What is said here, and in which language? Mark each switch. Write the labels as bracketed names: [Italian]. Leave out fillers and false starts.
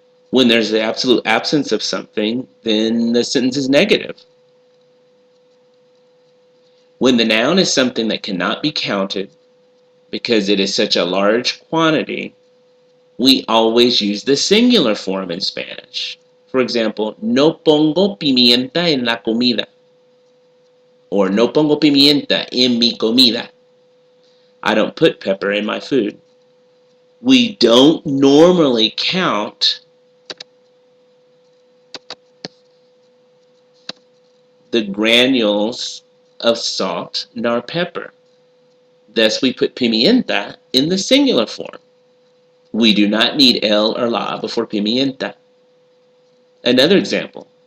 [English] When there's the absolute absence of something, then the sentence is negative. When the noun is something that cannot be counted because it is such a large quantity, we always use the singular form in Spanish. For example, [Spanish] no pongo pimienta en la comida. Or no pongo pimienta en mi comida. [English] I don't put pepper in my food. We don't normally count the granules of salt in our pepper. Thus, we put pimienta in the singular form. We do not need el or la before pimienta. Another example.